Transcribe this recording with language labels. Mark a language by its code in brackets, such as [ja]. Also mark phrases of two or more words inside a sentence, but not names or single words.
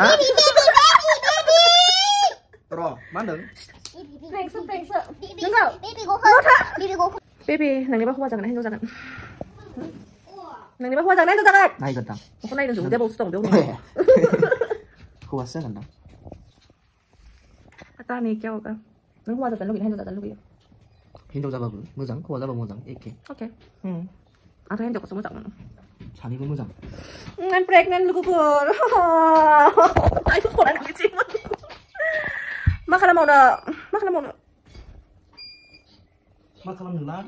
[brx] र' मा होनदों बेबि नोंनिबा हौवा जागोन हिनजाव जागोन नोंनिबा हौवा जागोन हिनजाव जागोन नायगोनदां बेखौ नायदों जों उदैयाव बावसो दं बेयाव हौवासो जागोनदां [hi] पता नहीं क्या होगा [brx] नों हौवा जाजानो लुगैयो हिनजाव जाजानो लुगैयो हिनजाव जाबाबो मोजां हौवा जाबाबो मोजां एखे ओके आंथ' हिनजावखौसो मोजां मोनो सानैबो मोजां [en] I'm pregnant [brx] लोगोफोर आइखौ खरानो बिदि मा खालामबावनो मा खालामनो